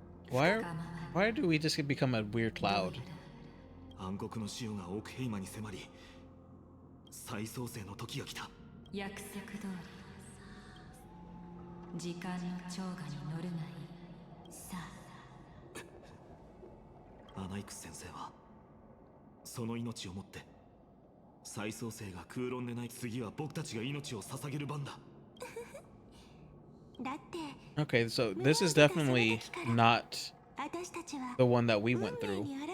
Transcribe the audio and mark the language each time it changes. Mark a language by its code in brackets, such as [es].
[en] Why do we just become a weird cloud? [ja] 暗黒の潮が奥ヘイマに迫り再創生の時が来た。約束通り時間の超過に乗るがいい。さあアナイクス先生はその命をもって再創生が空論でない。次は僕たちが命を捧げる番だ。 [en] Okay, so this is definitely not the one that we went through.